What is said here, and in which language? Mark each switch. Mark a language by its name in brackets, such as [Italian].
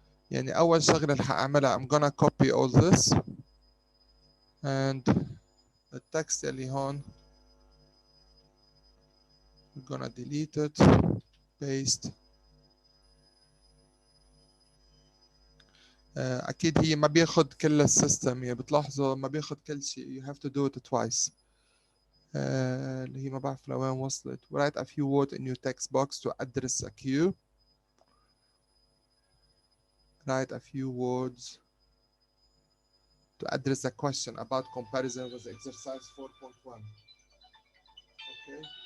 [Arabic] يعني اول شغله اللي هعملها [English] I'm gonna copy all this and [Arabic] التكست اللي هون [English] we're gonna delete it paste. [Arabic] اكيد هي ما بياخد كل السيستم، يعني بتلاحظوا ما بياخد كل شيء [English] you have to do it twice. [Arabic] اللي هي ما بعرف لوين وصلت. [English] write a few words in your text box to address a queue. write a few words to address a question about comparison with exercise 4.1. okay.